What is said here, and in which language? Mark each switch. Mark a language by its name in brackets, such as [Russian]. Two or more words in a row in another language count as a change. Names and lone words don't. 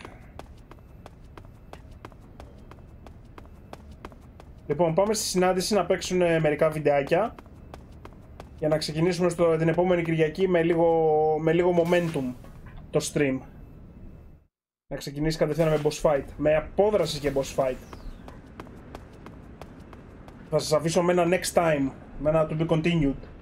[Greek] Λοιπόν, πάμε στη συνάντηση να παίξουν μερικά βιντεάκια. Για να ξεκινήσουμε την επόμενη Κυριακή με λίγο momentum το stream. Να ξεκινήσει κατευθείαν με [English] boss fight. [Greek] Με απόδραση και [English] boss fight. [Greek] Θα σας αφήσω με ένα [English] next time. [Greek] Με ένα [English] to be continued.